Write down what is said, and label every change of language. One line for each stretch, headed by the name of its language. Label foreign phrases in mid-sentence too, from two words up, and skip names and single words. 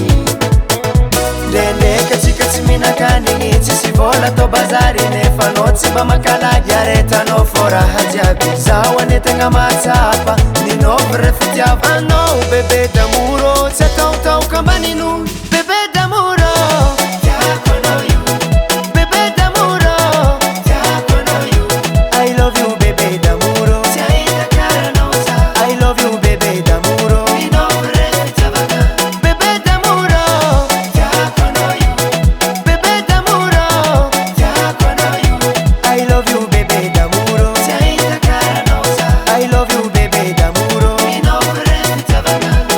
Malagasy: Ndraindraiky atsika tsy mihinan-kanigny tsisy vola atao bazary nefa anao tsy mba makalagy aretanao fô raha jiaby zaho anetagna mahatsapa ninôvy ra fitiavanao
French: bebe d'amour
Malagasy: tsy ataotaoka ambanino
French: bebe d'amour
Malagasy: tiako anao io
French: bebe d'amour
Malagasy: tiako anao io
English: I love you
French: bebe d'amour
Malagasy: tsy ahita karanao za
English: I love you
French: bebe d'amour
Malagasy: ninôvy ra fitiavana
French: bebe d'amour
Malagasy: tiako anao io
French: bebe d'amour
Malagasy: tiako anao io
English: I love you
French: bebe d'amour
Malagasy: tsy ahita karanao za
English: I love you
French: bebe d'amour
Malagasy: ninôvy ra fitiavana.